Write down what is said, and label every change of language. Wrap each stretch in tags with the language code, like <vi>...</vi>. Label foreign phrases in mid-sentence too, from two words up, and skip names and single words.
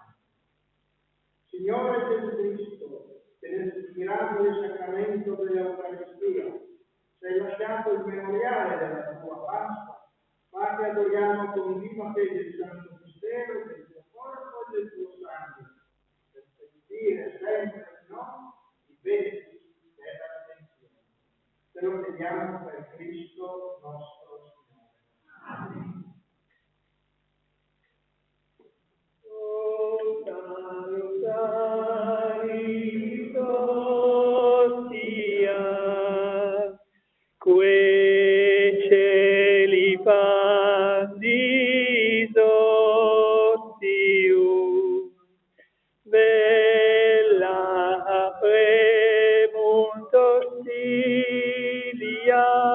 <it>Signore Gesù Cristo, che nel mirabile sacramento dell'Eucaristia sei lasciato il memoriale della tua Pasqua, fa che adoriamo con viva fede il santo mistero del tuo corpo e del tuo sangue, per sentire sempre in noi i benefici della redenzione. Te lo chiediamo per Cristo nostro Signore. Amen.</it> <la>Que celi pandis ostium, bella premunt Ostilia,</la>